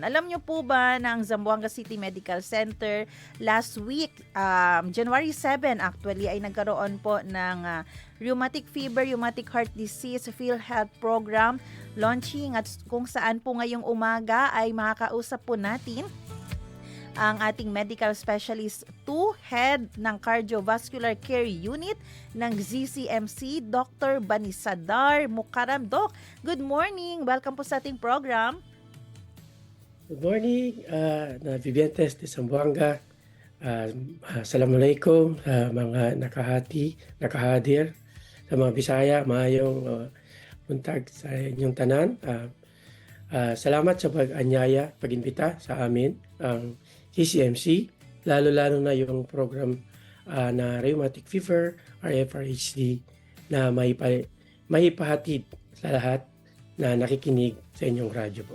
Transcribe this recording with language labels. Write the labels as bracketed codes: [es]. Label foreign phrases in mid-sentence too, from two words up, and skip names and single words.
[tl] Alam nyo po ba na ang Zamboanga City Medical Center [en] last week, [tl] January 7 actually, ay nagkaroon po ng [en] rheumatic fever, rheumatic heart disease, PhilHealth program launching [tl] at kung saan po ngayong umaga ay makakausap po natin ang ating [en] medical specialist 2, head [tl] ng Cardiovascular Care Unit ng ZCMC, Dr. [en] Banisadar Mukaram. Doc, good morning. [tl] Welcome po sa ating program. [en] Good morning, [cbk] na Vivientes de Zamboanga. [ceb] Assalamualaikum sa mga nakahadir, sa mga Bisaya, mayong buntag sa inyong tanan. [tl] Salamat sa pag-anyaya, pag-imbita sa amin, ang CCMC, lalo-lalo na yung program na Rheumatic Fever, RFRHD, na maipahatid sa lahat na nakikinig sa inyong radyo po.